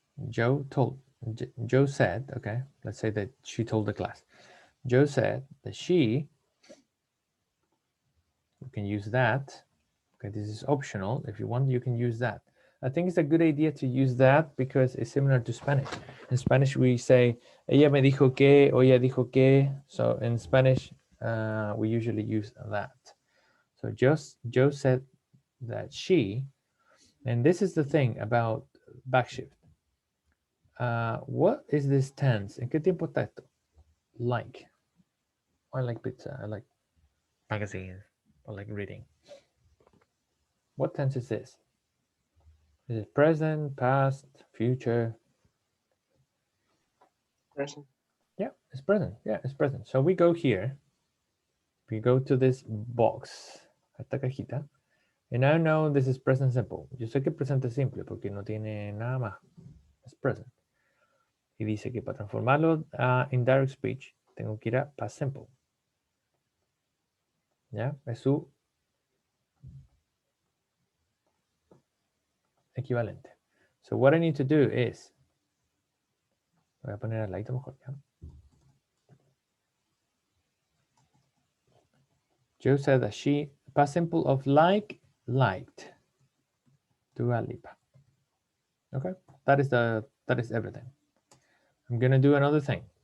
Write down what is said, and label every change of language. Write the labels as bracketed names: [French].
[English] Joe said, okay, let's say that she told the class. Joe said that she, you can use that. Okay, this is optional. If you want, you can use that. I think it's a good idea to use that because it's similar to Spanish. In Spanish, we say, [Spanish] ella me dijo que, o ella dijo que. [English] So in Spanish, we usually use that. So Joe said that she, and this is the thing about backshift. What is this tense? [Spanish] ¿En qué tiempo está esto? [English] Like. I like pizza. I like magazines. I like reading. What tense is this? Is it present, past, future? Present. Yeah, it's present. Yeah, it's present. So we go here. We go to this box, [Spanish] esta cajita. [English] And I know this is present simple. [Spanish] Yo sé que presente simple porque no tiene nada más. Es present. Y dice que para transformarlo a indirect speech, tengo que ir a past simple. ¿Ya? Es su equivalente. [English] So what I need to do is, [Spanish] voy a poner al ladito mejor, ¿ya? [English] Joe said that she, past simple of like, liked Dua Lipa. Okay, that is everything. I'm gonna do another thing.